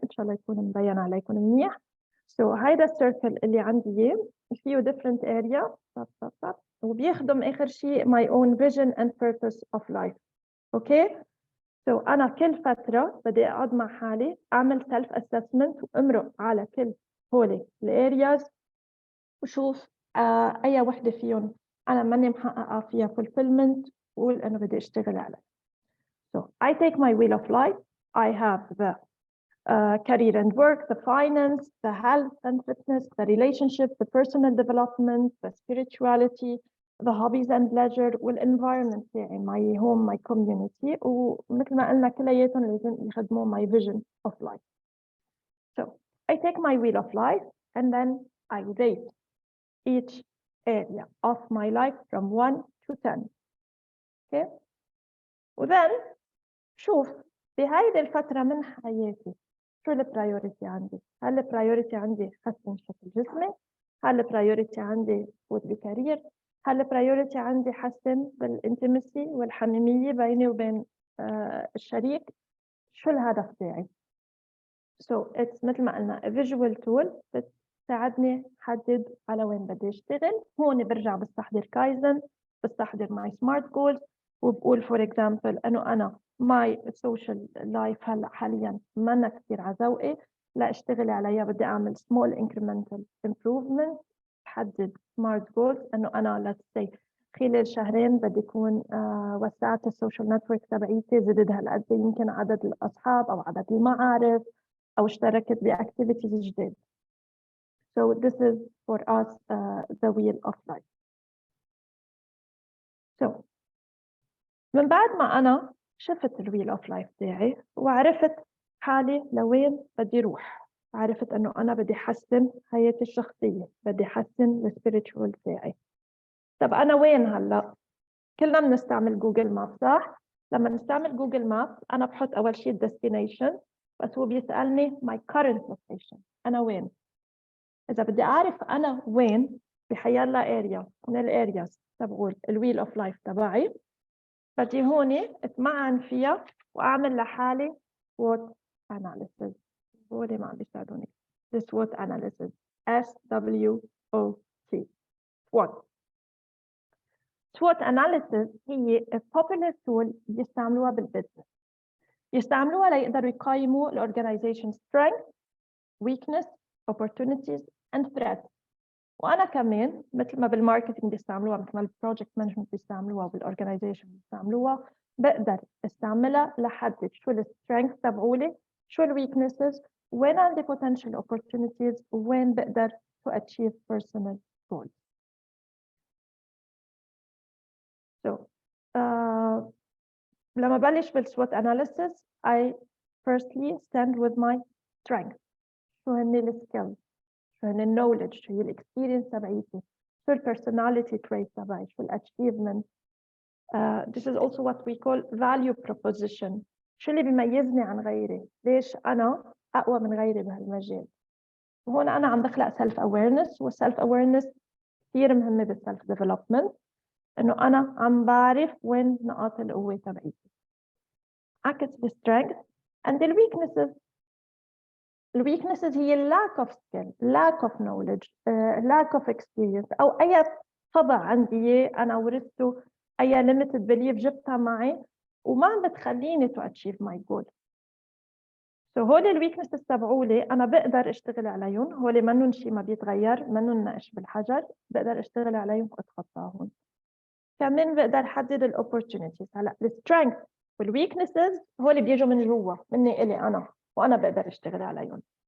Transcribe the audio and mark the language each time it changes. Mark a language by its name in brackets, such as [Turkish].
[Arabic] إن شاء الله يكون مبين عليكم منيح. So هيدا السيركل اللي عندي إياه فيه [English] different area [Arabic] وبيخدم آخر شيء [English] my own vision and purpose of life. Okay. [Arabic] So أنا كل فترة بدي أقعد مع حالي أعمل [English] self assessment [Arabic] وأمرق على كل هولي الareas وشوف أي وحدة فيهم أنا ماني محققة فيها fulfillment وقول أنا بدي أشتغل عليها. [English] So I take my wheel of life. I have the career and work, the finance, the health and fitness, the relationship, the personal development, the spirituality, the hobbies and leisure, [Arabic] والenvironment تاعي [English] my home, my community. [Arabic] ومثل ما قلنا كلياتهم لازم يخدموا [English] my vision of life. So I take my wheel of life and then I rate each area of my life from 1 to 10. Okay. [Arabic] وذن شوف بهيدي الفترة من حياتي شو البرايورتي عندي؟ هل البرايورتي عندي حسن شكل جسمي؟ هل البرايورتي عندي فوت بكارير؟ هل البرايورتي عندي حسن بالانتمسي والحميمية بيني وبين الشريك؟ شو الهدف تاعي؟ [English] So it's [Arabic] مثل ما قلنا [English] a visual tool [Arabic] بتساعدني حدد على وين بدي اشتغل. هون برجع بستحضر كايزن، بستحضر [English] my smart goals، [Arabic] وبقول [English] for example [Arabic] انه انا my social life هلا حاليا ما كثير على ذوقي، لا اشتغل عليها، بدي اعمل [English] small incremental improvement. [Arabic] بحدد [English] smart goals [Arabic] انه انا [English] let's say [Arabic] خلال شهرين بدي يكون وسعت السوشيال نتورك تبعيتي، زدت هالقد يمكن عدد الاصحاب او عدد المعارف او اشتركت باكتيفيتيز جديد. [English] So this is for us the wheel of life. [Arabic] So من بعد ما أنا شفت الويل أوف لايف تاعي وعرفت حالي لوين بدي روح، عرفت أنه أنا بدي حسن حياتي الشخصية، بدي حسن السبيريتشوال تاعي. طب أنا وين هلأ؟ كلنا بنستعمل جوجل ماب صح؟ لما نستعمل جوجل ماب أنا بحط أول شيء destination، بس هو بيسألني [English] my current location، [Arabic] أنا وين. إذا بدي أعرف أنا وين بحيالله area من الارياز تبعول الويل اوف لايف تبعي، بدي هون اتمعن فيها وأعمل لحالي SWOT analysis. هولي ما عم بيساعدوني. [English] SWOT analysis SWOT SWOT. SWOT analysis [Arabic] هي [English] a popular tool [Arabic] بيستعملوها بالبزنس، يستعملوها ليقدروا يقيموا الorganization [English] strength, weakness, opportunities and threats. [Arabic] وأنا كمان مثل ما بالماركتينج بيستعملوها، مثل ما بالبروجكت مانجمنت بيستعملوها وبالorganization بيستعملوها، بقدر استعملها لحدد شو السترينث تبعولي، شو الويكنسز، وين عندي [English] potential opportunities، [Arabic] وين بقدر [English] to achieve personal goals. So [Arabic] لما بلش [English] بالSWOT analysis I firstly stand with my strength. [Arabic] شو هن السكيلز، شو هن النولج، شو هي الاكسبيرينس تبعيتي، شو البيرسوناليتي تريت تبعي، شو الاتشيفمنت. [English] This is also what we call value proposition. [Arabic] شو اللي بيميزني عن غيري، ليش أنا أقوى من غيري بهالمجال. وهون أنا عم بخلق self awareness، والself awareness كثير مهمة بالself development، إنه أنا عم بعرف وين نقاط القوة تبعيتي. عكس [English] الstrength and the weaknesses. الweaknesses هي lack of skill, lack of knowledge, lack of experience، [Arabic] أو أي طبع عندي أنا ورثته، [English] أي limited belief [Arabic] جبتها معي وما عم بتخليني [English] to achieve my goal. [Arabic] So هول الweaknesses تبعولي أنا بقدر أشتغل عليهم، هول منن شيء ما بيتغير، منن نقش بالحجر، بقدر أشتغل عليهم وأتخطاهم. كمان بقدر أحدد opportunities. هلا strength والweaknesses هول بيجوا من جوا مني إلي أنا، وأنا بقدر أشتغل عليهم.